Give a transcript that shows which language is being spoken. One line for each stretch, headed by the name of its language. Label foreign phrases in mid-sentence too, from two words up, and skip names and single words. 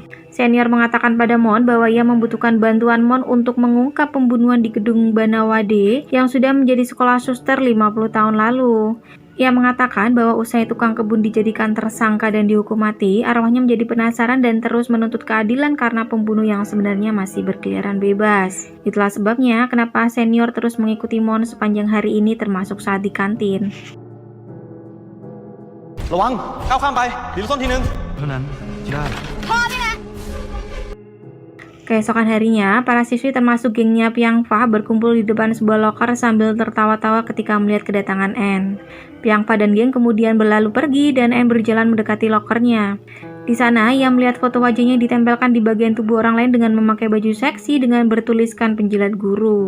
Indonesian: Senior mengatakan pada Mon bahwa ia membutuhkan bantuan Mon untuk mengungkap pembunuhan di gedung Banawade yang sudah menjadi sekolah suster 50 tahun lalu. Ia mengatakan bahwa usai tukang kebun dijadikan tersangka dan dihukum mati, arwahnya menjadi penasaran dan terus menuntut keadilan karena pembunuh yang sebenarnya masih berkeliaran bebas. Itulah sebabnya kenapa Senior terus mengikuti Mon sepanjang hari ini termasuk saat di kantin.
Thai: ระวังก้าวข้ามไปทีละส้นทีนึงเท่านั้นได้
Indonesian: Keesokan harinya, para siswi termasuk gengnya Piangpa berkumpul di depan sebuah loker sambil tertawa-tawa ketika melihat kedatangan Anne. Piangpa dan geng kemudian berlalu pergi dan Anne berjalan mendekati lokernya. Di sana, ia melihat foto wajahnya ditempelkan di bagian tubuh orang lain dengan memakai baju seksi dengan bertuliskan penjilat guru.